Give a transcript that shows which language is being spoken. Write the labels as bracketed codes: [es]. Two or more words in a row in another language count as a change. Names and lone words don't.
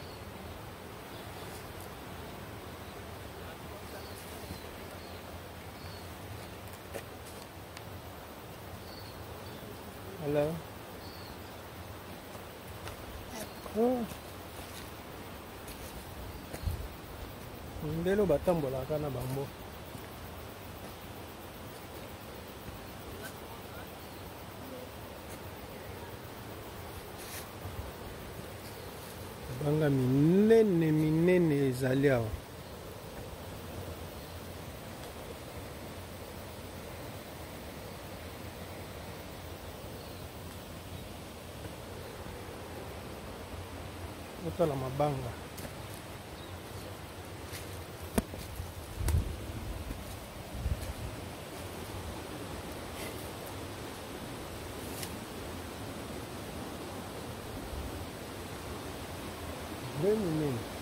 [en] Hello. Oh. [ln] Ndelo batambolaka na bango. Banga minene ezali awa. Otala mabanga. Very minene.